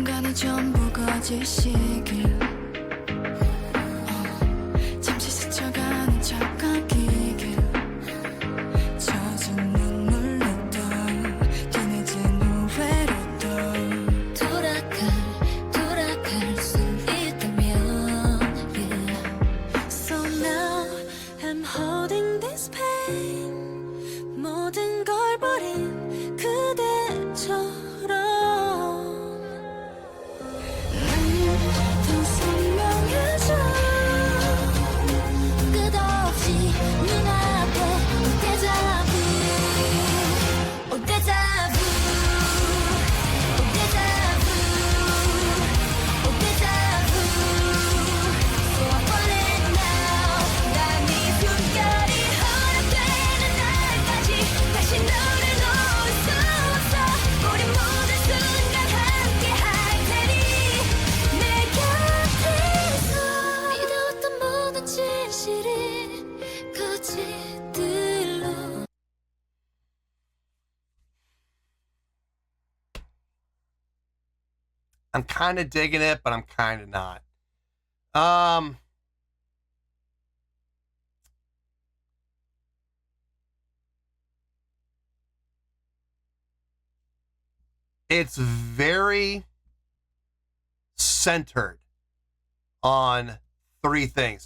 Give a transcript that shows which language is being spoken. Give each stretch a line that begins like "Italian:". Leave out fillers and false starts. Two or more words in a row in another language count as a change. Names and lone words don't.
Korean: 이 전부 거짓이길 잠시 스쳐가는 척하기길 젖은 눈물로 또 뒤늦은 후회로 또 돌아갈 수 있다면 yeah.
English: So now I'm holding this pain
Korean: 모든 걸 버린 그대처럼 더 선명해져 끝없이 눈앞에 Deja Vu Oh Deja Vu Oh Deja Vu Oh Deja Vu
English: So I want it now
Korean: 난 네 숨결이 허락되는 날까지 다시 너를 놓을 수 없어 우리 모든 순간 함께 할 테니 내 곁에서 믿어왔던 모든 진실이 거짓들로
English: I'm kind of digging it, but I'm kind of not. It's very centered on three things.